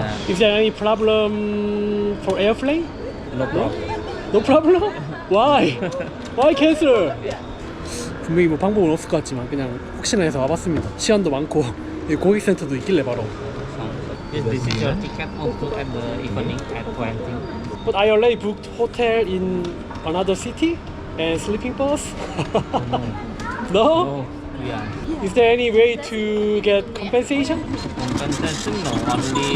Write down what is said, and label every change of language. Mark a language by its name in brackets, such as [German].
[English] Is there any problem for airplane? No problem. No problem? Why? Why cancel? [Korean] 분명히 뭐 방법은 없을 것 같지만 그냥 혹시나 해서 와봤습니다. 시간도 많고 고객센터도 있길래 바로. [English] This is your ticket also at the evening at 20. But I already booked hotel in another city and sleeping bus. No? Yeah. Is there any way to get compensation? Compensation no, only